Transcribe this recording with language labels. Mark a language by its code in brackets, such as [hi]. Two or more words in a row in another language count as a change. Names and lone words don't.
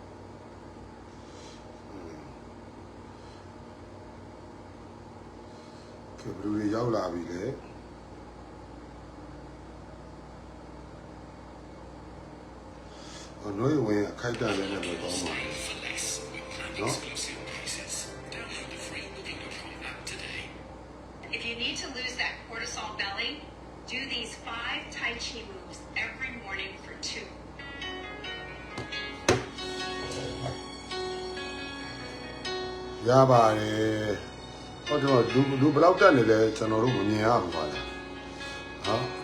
[my] ကဲဘယ်လိုရောက်လာပြီလဲနိုးဝင်အခိုက်အတန့်လေးနဲ့ပဲတော့မှာနော် [en] If you need to lose that cortisol belly, do these 5 Tai Chi moves every morning for 2. [my] ရပါတယ်ဟောတော့လူဘယ်လောက်တက်နေလဲကျွန်တော်တို့မမြင်ရဘူးပါလားဟာ